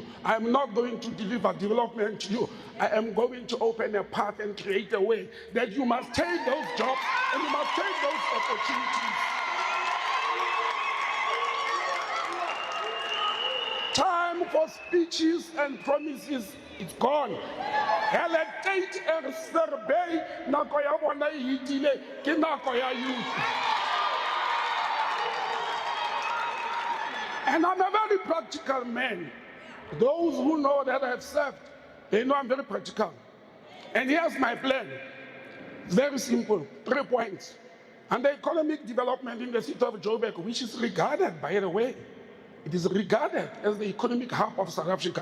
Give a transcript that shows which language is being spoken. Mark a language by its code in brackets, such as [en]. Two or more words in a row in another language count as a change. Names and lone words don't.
[en] I am not going to deliver development to you. I am going to open a path and create a way that you must take those jobs and you must take those opportunities. Time for speeches and promises is gone. Electate and survey [st] nako ya bona e hitile ke nako ya youth. [en] And I'm a very practical man. Those who know that I have served, they know I'm very practical. And here's my plan. It's very simple, 3 points. And the economic development in the city of Joburg, which is regarded, by the way, it is regarded as the economic hub of South Africa.